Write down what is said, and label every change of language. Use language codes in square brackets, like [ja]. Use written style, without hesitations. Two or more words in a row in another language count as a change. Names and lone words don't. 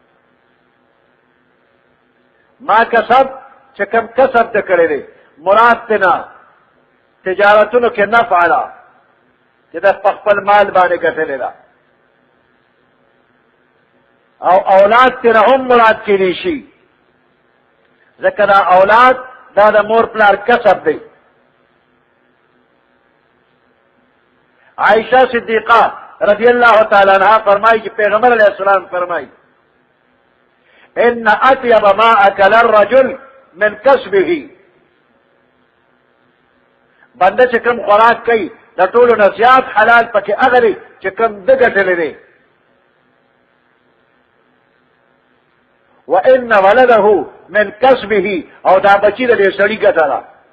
[ps] ما کسب چې کوم کسب ده کړی دی مراد تېنه تجارتونو کې نفع ده چې ده په خپل مال باندې ګټلې ده، او اولاد تیرا هم مراد کېدی شي ځکه دا اولاد دا د مور پلار کسب دی. [ur] عائشہ صدیقہ رضی اللہ تعالی عنہ فرمائی کہ پیغمبر علیہ السلام فرمائی [ar] ان اطیب ما اکل الرجل من کسبه [ps] بنده چې کوم خوراک کوي د ټولو نه زیات حلال پکې هغه دی چې کوم ده ګټلی دی. [ar] وان ولده من کسبه [ps] او دا بچی د دې سړي ګټه ده.